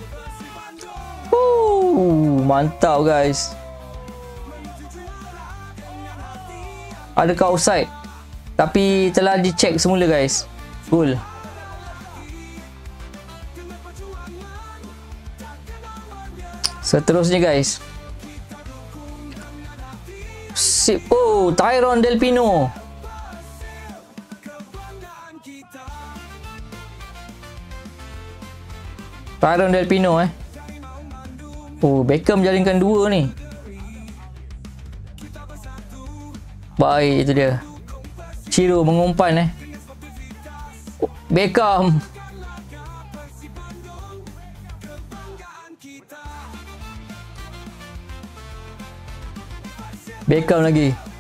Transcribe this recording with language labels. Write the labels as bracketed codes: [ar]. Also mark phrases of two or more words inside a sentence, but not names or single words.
[ms] Mantap guys. Adakah offside? Tapi telah dicek semula guys. Gol. Seterusnya guys. Oh, Tyrone Del Pino. Tyrone Del Pino Oh, Beckham jaringkan 2 ni. Baik, itu dia. Ciro mengumpan Beckham. Beckham lagi.